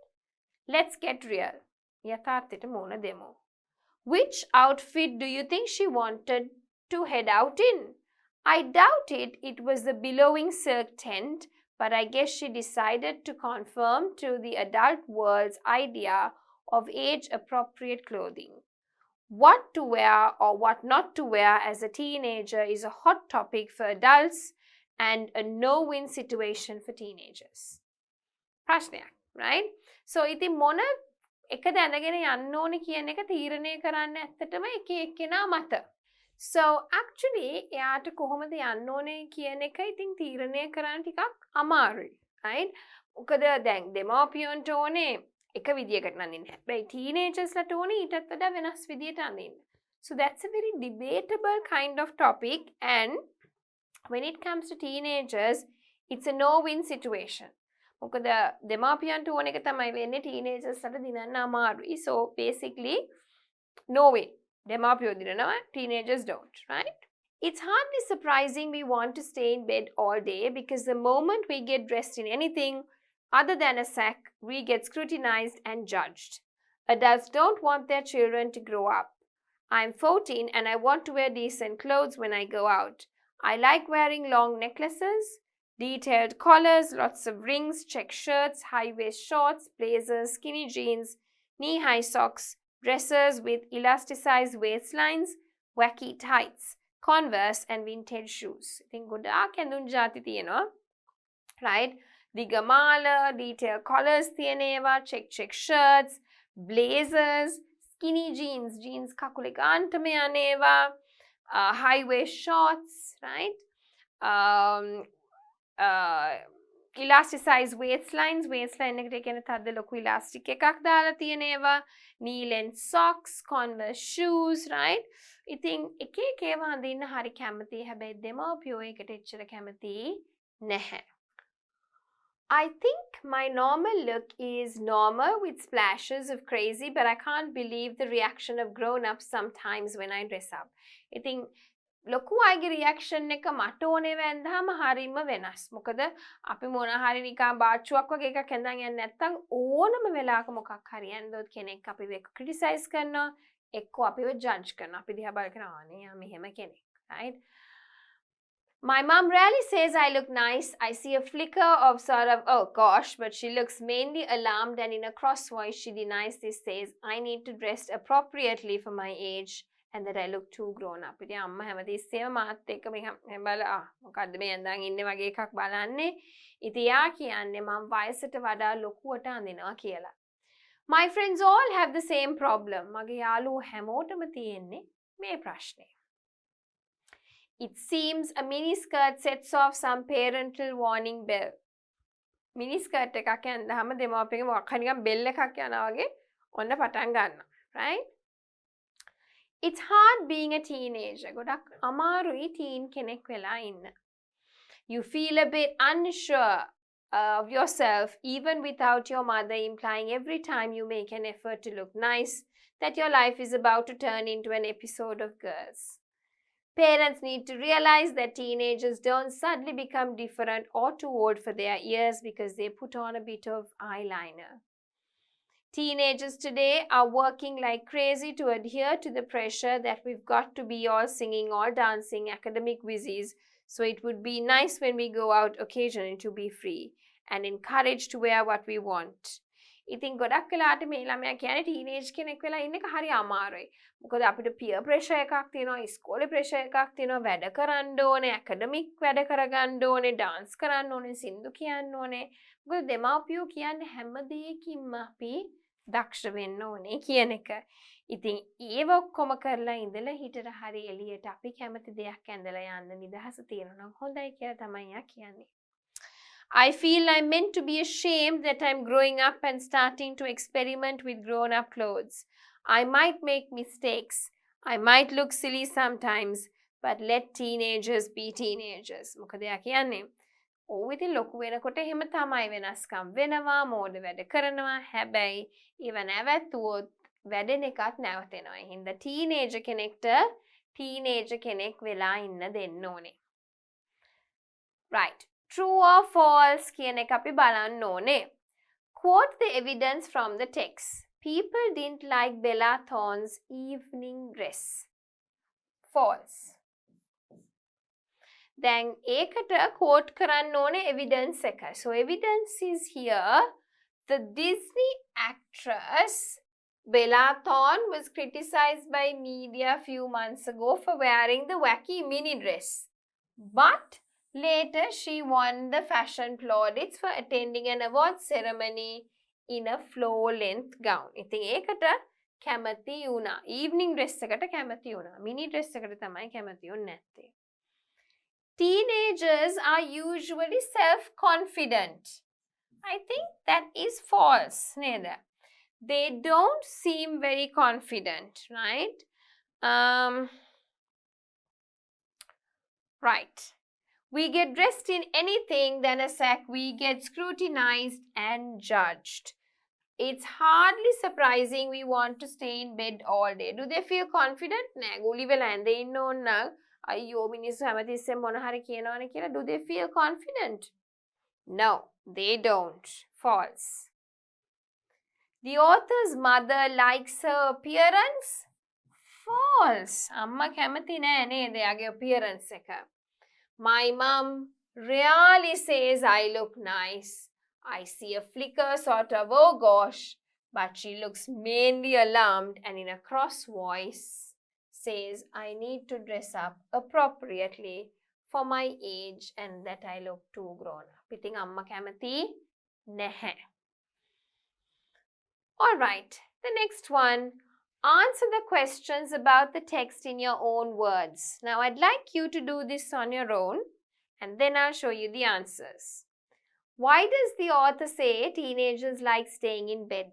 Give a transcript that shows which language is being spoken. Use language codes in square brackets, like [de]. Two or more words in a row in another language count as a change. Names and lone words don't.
[en] Let's get real. [si] යථාර්ථයට මුහුණ දෙමු. [en] Which outfit do you think she wanted to head out in? I doubt it was the billowing silk tent, but I guess she decided to conform to the adult world's idea of age-appropriate clothing. What to wear or what not to wear as a teenager is a hot topic for adults and a no-win situation for teenagers. [si] ප්‍රශ්නයක්, right? So ඉතින් මොන එකද ඇඳගෙන යන්න ඕනේ කියන එක තීරණය කරන්න ඇත්තටම එක එක්කෙනා මත. [en] So actually [si] එයාට කොහොමද යන්න ඕනේ කියන එක ඉතින් තීරණය කරන්න ටිකක් අමාරුයි. Right? මොකද දැන් දෙමාපියන්ට ඕනේ එක විදියකට අඳින්න. හැබැයි teenagersලට ඕනේ ඊටත් වඩා වෙනස් විදියට අඳින්න. [en] So that's a very debatable kind of topic, and when it comes to teenagers, it's a no-win situation. [si] මොකද දෙමාපියන්ට ඕන එක තමයි වෙන්නේ teenagersලට දිනන්න අමාරුයි. [en] So basically no way. [si] දෙමාපියෝ දිනනවා, [en] teenagers don't, right? It's hardly surprising we want to stay in bed all day, because the moment we get dressed in anything other than a sack, we get scrutinized and judged. Adults don't want their children to grow up. I'm 14 and I want to wear decent clothes when I go out. I like wearing long necklaces, detailed collars, lots of rings, check shirts, high-waist shorts, blazers, skinny jeans, knee-high socks, dresses with elasticized waistlines, wacky tights, Converse and vintage shoes. [si] ඉතින් ගොඩාක් ඇඳුම් ජාති තියෙනවා. Right? දිගමාල, [en] detailed collars [si] තියෙන ඒවා, [en] check shirts, blazers, skinny jeans [si] කකුලේ ගාන්ටම යන ඒවා, [en] high-waist shorts, right? Elasticized waistlines [si] එකට කියන්නේ තද ලොකු elastic එකක් දාලා තියෙන ඒවා, [en] knee length socks, Converse shoes, right? [si] ඉතින් එක එක ඒවා අඳින්න හරි කැමතියි. හැබැයි දෙමාපියෝ ඒකට එච්චර කැමති නැහැ. [en] I think my normal look is normal with splashes of crazy, but I can't believe the reaction of grown-ups sometimes when I dress up. [si] ඉතින් ලොකු අයගේ රියැක්ෂන් එක මට ඕනේ වැන්දාම හරිම වෙනස්. මොකද අපි මොන හරි නිකන් බාච්චුවක් වගේ එකක් ඇඳන් යන්නේ නැත්නම් ඕනම වෙලාවක මොකක් හරි ඇඳොත් කෙනෙක් අපිව ක්‍රිටිසයිස් කරනවා, එක්කෝ අපිව ජජ් කරනවා. අපි දිහා බලගෙන ආනේ යා මෙහෙම කෙනෙක්. [en] Right? My mom rarely says I look nice. I see a flicker of sort of, oh gosh, but she looks mainly alarmed, and in a cross voice she denies this, says I need to dress appropriately for my age and that I look too grown up. [si] ඉතින් අම්මා හැමතිස්සෙම මාත් එක්ක මෙහෙම බලලා මොකද්ද මේ ඇඳන් ඉන්නේ වගේ එකක් බලන්නේ. ඉතින් යා කියන්නේ මම වයසට වඩා ලොකුවට අඳිනවා කියලා. [en] My friends all have the same problem. [si] මගේ යාළුවෝ හැමෝටම තියෙන්නේ මේ ප්‍රශ්නේ. [en] It seems a miniskirt sets off some parental warning bell. [si] Miniskirt එකක් ඇඳහම දෙමාපියන්ගේ මොකක් හරි නිකන් බෙල් එකක් යනවා වගේ ඔන්න පටන් ගන්නවා. [en] Right? It's hard being a teenager. [si] ගොඩක් අමාරුයි teen කෙනෙක් වෙලා ඉන්න. [en] You feel a bit unsure of yourself even without your mother implying every time you make an effort to look nice that your life is about to turn into an episode of Girls. Parents need to realize that teenagers don't suddenly become different or too old for their ears because they put on a bit of eyeliner. Teenagers today are working like crazy to adhere to the pressure that we've got to be all singing, all dancing, academic whizzies So it would be nice when we go out occasionally to be free and encouraged to wear what we want. [si] ඉතින් ගොඩක් වෙලාට මේ ළමයා කියන්නේ ටීනේජ් කෙනෙක් වෙලා ඉන්න එක හරි අමාරුයි. මොකද අපිට [en] peer pressure [si] එකක් තියෙනවා, ඉස්කෝලේ ප්‍රෙෂර් එකක් තියෙනවා, වැඩ කරන්න ඕනේ, ඇකඩමික් වැඩ කරගන්න ඕනේ, ඩාන්ස් කරන්න ඕනේ, සින්දු කියන්න ඕනේ. මොකද දෙමාපියෝ කියන්නේ හැම දෙයකින්ම අපි දක්ෂ වෙන්න ඕනේ කියන එක. ඉතින් ඒව ඔක්කොම කරලා ඉඳලා හිතට හරි එළියට අපි කැමති දෙයක් ඇඳලා යන්න නිදහස තියෙනවා නම් හොඳයි කියලා තමයි යා කියන්නේ. [en] I feel I'm meant to be ashamed that I'm growing up and starting to experiment with grown-up clothes. I might make mistakes. I might look silly sometimes, but let teenagers be teenagers. [si] මොකද යා කියන්නේ ඔව් ඉතින් ලොකු වෙනකොට එහෙම තමයි වෙනස්කම් වෙනවා, මෝඩ වැඩ කරනවා. හැබැයි ඒව නැවතුවොත් වැඩෙන එකත් නැවතෙනවා. ඒ හින්දා ටීනේජර් කෙනෙක්ට ටීනේජර් කෙනෙක් වෙලා ඉන්න දෙන්න ඕනේ. [en] Right. True or false [si] කියන එක අපි බලන්න ඕනේ. [en] Quote the evidence from the text. People didn't like Bella Thorne's evening dress. False. [si] දැන් ඒකට quote කරන්න ඕනේ evidence එක. [en] So evidence is here. The Disney actress Bella Thorne was criticized by media a few months ago for wearing the wacky mini dress. But later, she won the fashion plaudits for attending an award ceremony in a floor-length gown. [si] ඉතින් ඒකට කැමති වුණා. [en] Evening dress [si] එකට කැමති වුණා. [en] Mini dress [si] එකට තමයි කැමති වුන්නේ නැත්තේ. [en] Teenagers are usually self-confident. I think that is false, neda. They don't seem very confident, right? Right. We get dressed in anything than a sack, we get scrutinized and judged. It's hardly surprising we want to stay in bed all day. Do they feel confident? [si] Nෑ ගුලි වෙලා ඇඳේ ඉන්න ඕන නම් අයියෝ මිනිස්සු හැමතිස්සෙම මොන හරි කියනවනේ කියලා. [en] Do they feel confident? No, they don't. False. The author's mother likes her appearance? False. [si] අම්මා කැමති නෑ නේද එයාගේ appearance එක. [en] My mom rarely says I look nice. I see a flicker sort of, oh gosh, but she looks mainly alarmed and in a cross voice says I need to dress up appropriately for my age and that I look too grown up. [si] ඉතින් අම්මා කැමති නැහැ. [en] All right, the next one. Answer the questions about the text in your own words. Now, I'd like you to do this on your own and then I'll show you the answers. Why does the author say teenagers like staying in bed?